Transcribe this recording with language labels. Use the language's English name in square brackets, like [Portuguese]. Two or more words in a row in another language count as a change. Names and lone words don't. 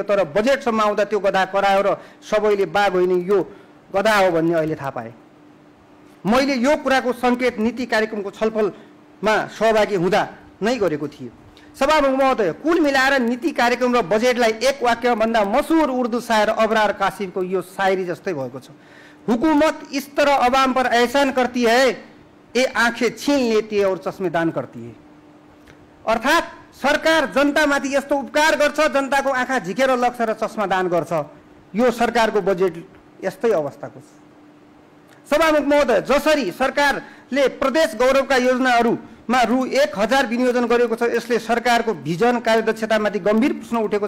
[Nepali] तर बजेटसम्म आउँदा त्यो गधा करायो र सबैले बाघ होइन यो गधा हो भन्ने अहिले थाहा पाए। मैले यो कुराको सङ्केत नीति कार्यक्रमको छलफलमा सहभागी हुँदा नै गरेको थिएँ। सभामुख महोदय, कुल मिलाएर नीति कार्यक्रम र बजेटलाई एक वाक्यभन्दा मसहुर उर्दू शायर अबरार कासिमको यो शायरी जस्तै भएको छ। [Urdu] حکومت اس طرح عوام پر احسان کرتی ہے، یہ آنکھیں چھین لیتی ہے اور چشمے دان کرتی ہے. [Nepali] अर्थात् सरकार जनतामाथि यस्तो उपकार गर्छ, जनताको आँखा झिकेर लग्छ र चस्मा दान गर्छ। यो सरकारको बजेट यस्तै अवस्थाको छ। सभामुख महोदय, जसरी सरकारले प्रदेश गौरवका योजनाहरूमा रु 1000 विनियोजन गरेको छ यसले सरकारको भिजन कार्यदक्षतामाथि गम्भीर प्रश्न उठेको छ।